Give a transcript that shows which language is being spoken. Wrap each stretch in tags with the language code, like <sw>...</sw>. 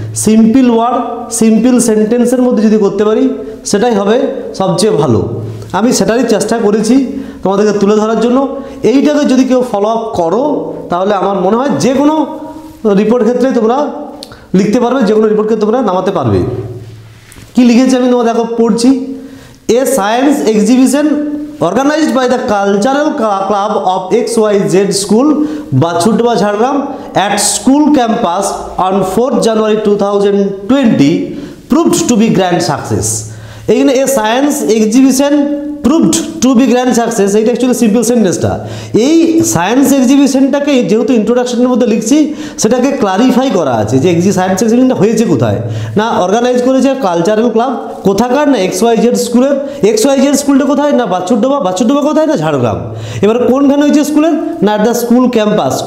<bn>Simple word simple সেন্টেন্সের মধ্যে যদি করতে পারি সেটাই হবে সবচেয়ে ভালো। আমি সেটারই চেষ্টা করেছি তোমাদেরকে তুলে ধরার জন্য। এইটাকে যদি কেউ ফলো আপ করো তাহলে আমার মনে হয় যে কোনো রিপোর্ট ক্ষেত্রে তোমরা লিখতে পারবে, যে কোনো রিপোর্টকে তোমরা নামাতে পারবে। কি লিখেছি আমি তোমাদের দেখো পড়ছি।</bn> <en>A science exhibition organized by the cultural club of XYZ school Bachudwa Jhargram at school campus on 4th January 2020 proved to be grand success.</en> <bn>এখানে</bn> <en>a science exhibition proved to be grand success,</en> <bn>এইটা actually simple সেন্টেন্সটা। এই science এক্সিবিশনটাকে যেহেতু ইন্ট্রোডাকশনের মধ্যে লিখছি সেটাকে clarify করা আছে যে সায়েন্স এক্সিবিশনটা হয়েছে কোথায়, না অর্গানাইজ করেছে কালচারাল ক্লাব, কোথাকার না XYZ স্কুলের। XYZ স্কুলটা কোথায়, না বাছুরডোবা। বাছুরডোবা কোথায়, না ঝাড়গ্রাম। এবার কোনখানে হয়েছে স্কুলের, না</bn> <en>The school campus.</en>